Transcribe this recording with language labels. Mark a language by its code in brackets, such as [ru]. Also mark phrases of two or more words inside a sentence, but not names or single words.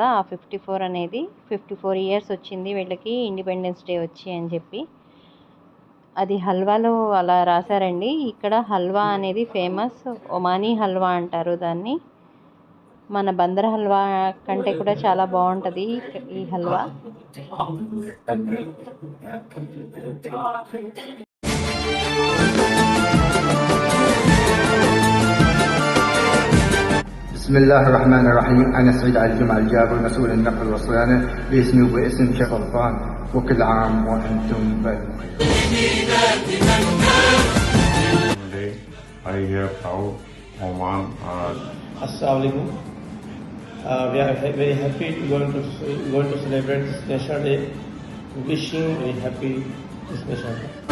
[te] ఆ 54 అనేది 54 ఇయర్స్ వచ్చింది వీళ్ళకి [en] Independence Day [te] వచ్చి అని చెప్పి. అది హల్వాలో అలా రాశారండి. ఇక్కడ హల్వా అనేది ఫేమస్. ఒమానీ హల్వా అంటారు దాన్ని. మన బందర్ హల్వా కంటే కూడా చాలా బాగుంటుంది ఈ హల్వా. [ar] بسم الله الرحمن الرحيم. أنا سعيد علي الجمعة الجابر مسؤول النقل والصيانة باسمي وباسم شيخ سلطان، وكل عام وأنتم بخير. [en] I have proud Oman. [ar] السلام عليكم. [en] We are very happy going to celebrate this National Day. Wishing very happy this National Day.